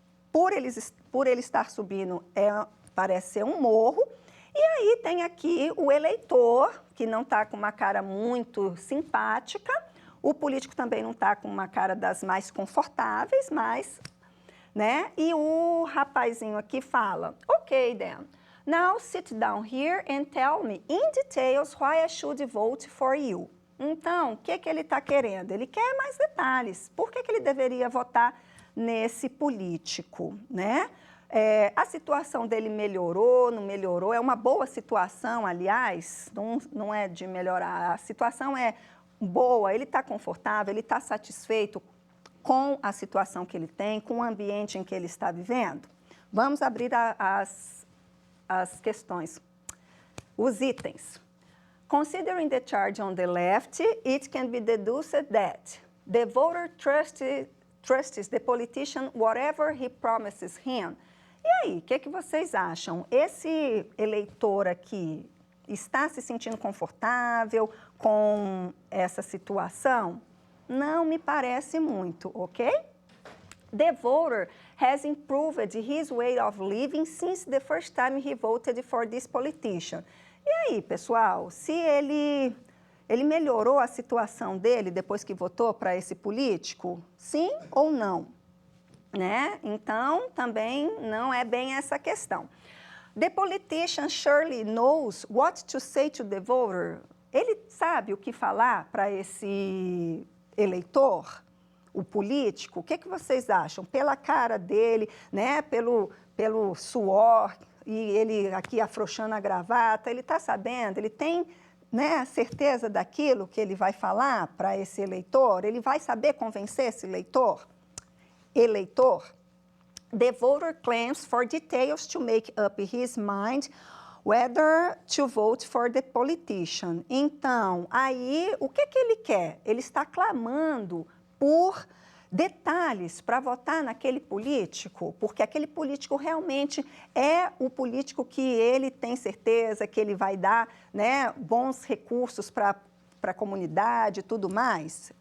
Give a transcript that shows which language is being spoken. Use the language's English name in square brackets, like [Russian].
[Portuguese] Por ele estar subindo, parece ser um morro. E aí tem aqui o eleitor, que não está com uma cara muito simpática. O político também não está com uma cara das mais confortáveis, mas... né? E o rapazinho aqui fala, [English] ok, then, now sit down here and tell me in details why I should vote for you. [Portuguese] Então, o que ele está querendo? Ele quer mais detalhes. Por que ele deveria votar nesse político, né? A situação dele melhorou, não melhorou? É uma boa situação, aliás, não é de melhorar. A situação é boa, ele está confortável, ele está satisfeito com a situação que ele tem, com o ambiente em que ele está vivendo? Vamos abrir as questões. Os itens. [English] Considering the charge on the left, it can be deduced that the voter trusts the politician whatever he promises him. [Portuguese] E aí, o que vocês acham? Esse eleitor aqui está se sentindo confortável com essa situação? Não me parece muito, ok? [English] The voter has improved his way of living since the first time he voted for this politician. [Portuguese] E aí, pessoal, se ele melhorou a situação dele depois que votou para esse político? Sim ou não? Né? Então, também não é bem essa questão. [English] The politician surely knows what to say to the voter. [Portuguese] Ele sabe o que falar para esse eleitor, o político? O que vocês acham? Pela cara dele, né? Pelo suor, e ele aqui afrouxando a gravata, ele está sabendo, ele tem, né, certeza daquilo que ele vai falar para esse eleitor? Ele vai saber convencer esse eleitor? [English] The voter claims for details to make up his mind whether to vote for the politician. [Portuguese] Então, aí, o que ele quer? Ele está clamando por detalhes para votar naquele político, porque aquele político realmente é o político que ele tem certeza que ele vai dar, né, bons recursos para a comunidade e tudo mais.